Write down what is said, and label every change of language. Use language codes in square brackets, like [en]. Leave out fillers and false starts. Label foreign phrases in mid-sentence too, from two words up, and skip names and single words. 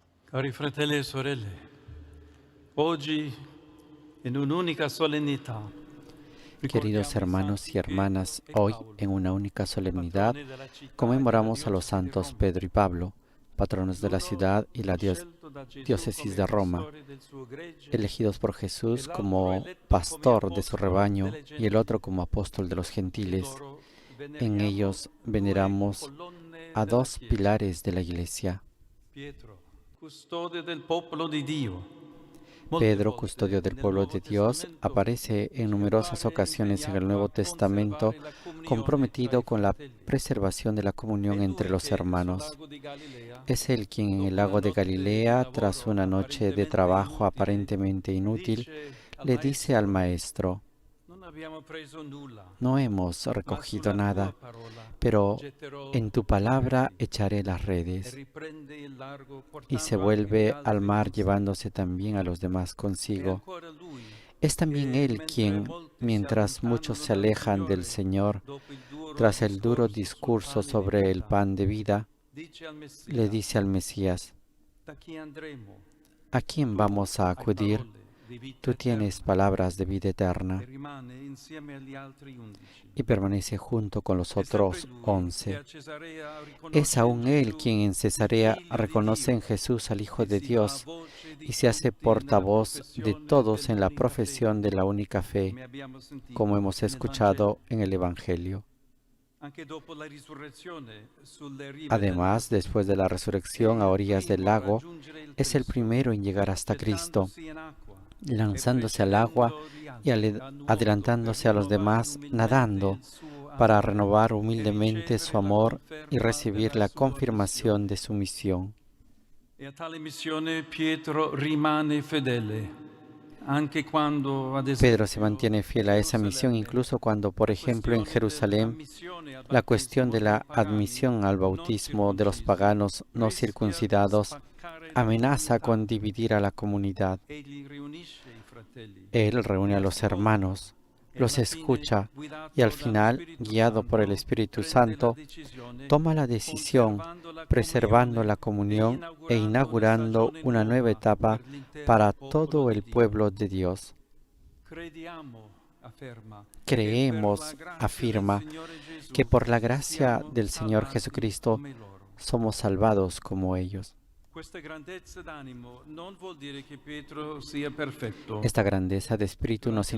[it] Cari fratelli e sorelle, oggi in un'unica solennità [es] Queridos [it] ricordiamo i [es] hermanos [it] santi [es] y [it] Pietro [es] hermanas, [it] e [es] hoy [it] Paolo, [es] en una única solemnidad [it] patroni della città e della [es] conmemoramos a los [it] diocesi di [es] santos [it] Roma. [es] Pedro y Pablo, patronos de la [it] L'uno [es] ciudad y la [it] scelto da Gesù [es] diócesis [it] come [es] de Roma, [it] pastore del suo gregge [es] elegidos por [it] e [es] Jesús [it] l'altro [es] como [it] eletto come [es] pastor de su [it] apostolo [es] rebaño [it] delle [es] y el otro [it] gentili. [es] como apóstol de los [it] In [es] gentiles. [it] loro [es] En [it] veneriamo [es] ellos [it] due [es] veneramos [it] colonne [es] a [it] della [es] dos [it] Chiesa. [es] pilares de la Iglesia. [it] Pietro, custode del popolo di Dio. Molte [es] Pedro, [it] volte [es] custodio del [it] nel [es] pueblo [it] Nuovo [es] de Dios, [it] Testamento [es] aparece en [it] ci [es] numerosas [it] appare [es] ocasiones en el [it] impegnato [es] Nuevo [it] a [es] Testamento [it] conservare la comunione tra [es] comprometido [it] i [es] con la [it] fratelli. [es] preservación de la [it] È [es] comunión entre [it] lui [es] los [it] che sul [es] hermanos. [it] lago di Galilea, [es] Es él quien en el [it] dopo una [es] lago de [it] notte di [es] Galilea, tras [it] lavoro [es] una noche de [it] apparentemente [es] trabajo [it] inutile, [es] aparentemente inútil, [it] dice al [es] le dice al [it] maestro: [es] maestro: [it] non abbiamo preso nulla, [es] no hemos [it] ma [es] recogido [it] sulla tua [es] nada, [it] parola [es] pero [it] getterò [es] en tu [it] le [es] palabra [it] reti. [es] echaré las [it] E [es] redes. [it] riprende il largo [es] Y se [it] portando anche gli [es] vuelve al [it] altri [es] mar [it] con sé. [es] llevándose también a los demás [it] È [es] consigo. [it] ancora lui [es] Es también [it] che, [es] él [it] mentre [es] quien, [it] molti si [es] mientras muchos [it] allontanano [es] se [it] dal [es] alejan del [it] Signore [es] Señor, [it] dopo il duro [es] tras el duro [it] discorso sul [es] discurso [it] pane di [es] sobre el [it] vita, [es] pan de vida, [it] dice al [es] le [it] Messia: [es] dice al Mesías: [it] da chi andremo? [es] ¿a quién [it] Tu [es] vamos a [it] hai [es] acudir? [it] parole di vita [es] Tú tienes [it] eterna. [es] palabras de vida [it] E [es] eterna. [it] rimane insieme agli altri 11. [es] Y permanece junto con los [it] È sempre [es] otros [it] lui che [es] 11. [it] a Cesarea [es] Es [it] riconosce in [es] aún él [it] Gesù [es] quien en [it] il [es] Cesarea [it] Figlio di [es] reconoce en [it] Dio [es] Jesús al Hijo [it] e [es] de [it] si fa [es] Dios [it] voce di [es] y se hace [it] tutti nella [es] portavoz de [it] professione [es] todos en la [it] dell'unica [es] profesión [it] fede, [es] de la única fe, [it] come abbiamo [es] como [it] sentito [es] hemos [it] nel Vangelo. [es] escuchado en el Evangelio. [it] Anche dopo la risurrezione sulle rive del [es] Además, [it] lago, [es] después de la [it] è [es] resurrección a [it] il [es] orillas del [it] primo a [es] lago, [it] raggiungere il [es] es el [it] Cristo, [es] primero en llegar hasta Cristo, [it] gettandosi in acqua e [es] lanzándose al agua [it] precedendo gli [es] y [it] altri a nuoto per [es] adelantándose a los [it] rinnovare [es] demás [it] umilmente [es] nadando [it] il suo [es] para [it] amore [es] renovar [it] e [es] humildemente su [it] ricevere la [es] amor y [it] conferma [es] recibir [it] della [es] la [it] sua [es] confirmación [it] missione. [es] de su misión. [it] E a tale missione Pietro rimane fedele, anche quando, ad [es] Pedro se [it] esempio, [es] mantiene [it] in [es] fiel a esa misión [it] Gerusalemme, [es] incluso cuando, por [it] la [es] ejemplo, en [it] questione [es] Jerusalén, [it] dell'ammissione al [es] la cuestión [it] battesimo [es] de [it] dei [es] la [it] pagani [es] admisión al [it] non [es] bautismo de los [it] circoncisi [es] paganos no [it] rischia di [es] circuncidados [it] spaccare la [es] amenaza [it] comunità. [es] con dividir a la comunidad. [it] Egli riunisce i fratelli, [es] Él reúne [it] li [es] a los [it] ascolta [es] hermanos, [it] e [es] los [it] alla fine, [es] escucha y al [it] guidato dallo [es] final, [it] Spirito [es] guiado por el [it] Santo, [es] Espíritu [it] prende la [es] Santo, [it] decisione, [es] toma la decisión, [it] conservando la [es] preservando [it] comunione [es] la [it] e [es] comunión e [it] inaugurando una [es] inaugurando [it] stagione [es] una nueva [it] nuova [es] etapa [it] per l'intero [es] para [it] popolo [es] todo [it] di [es] el [it] Dio. [es] pueblo de Dios. [it] Crediamo, afferma, che per la [es] Creemos, [it] grazia del [es] afirma, [it] Signore [es] que [it] Gesù [es] por la gracia [it] siamo [es] del Señor [it] salvati [es] Jesucristo [it] come loro. [es] somos salvados como ellos. [it] Questa grandezza d'animo non vuol dire che Pietro sia perfetto. [es] Esta grandeza de espíritu no